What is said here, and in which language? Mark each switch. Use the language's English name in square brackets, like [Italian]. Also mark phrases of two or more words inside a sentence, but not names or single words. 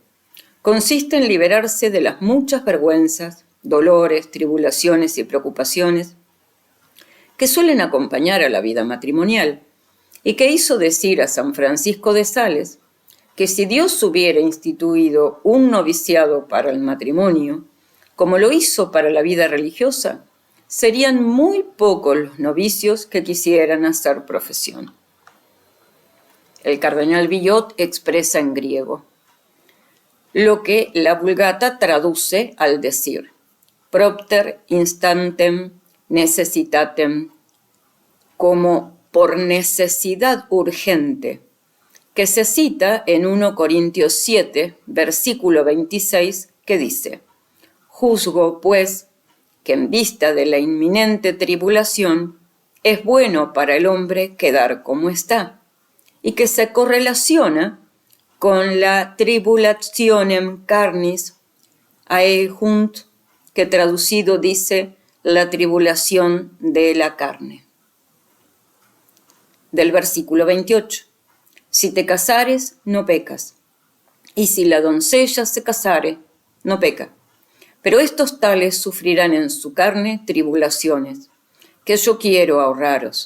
[Spanish] Consiste en liberarse de las muchas vergüenzas, dolores, tribulaciones y preocupaciones que suelen acompañar a la vida matrimonial, y que hizo decir a San Francisco de Sales que si Dios hubiera instituido un noviciado para el matrimonio, como lo hizo para la vida religiosa, serían muy pocos los novicios que quisieran hacer profesión. El cardenal Villot expresa en griego lo que la Vulgata traduce al decir [Latin] propter instantem necessitatem, [Spanish] como por necesidad urgente, que se cita en 1 Corintios 7, versículo 26, que dice: juzgo, pues, que en vista de la inminente tribulación es bueno para el hombre quedar como está, y que se correlaciona con la [Latin] tribulationem carnis aejunt, [Spanish] que traducido dice la tribulación de la carne. Del versículo 28. Si te casares, no pecas, y si la doncella se casare, no peca. Pero estos tales sufrirán en su carne tribulaciones, que yo quiero ahorraros.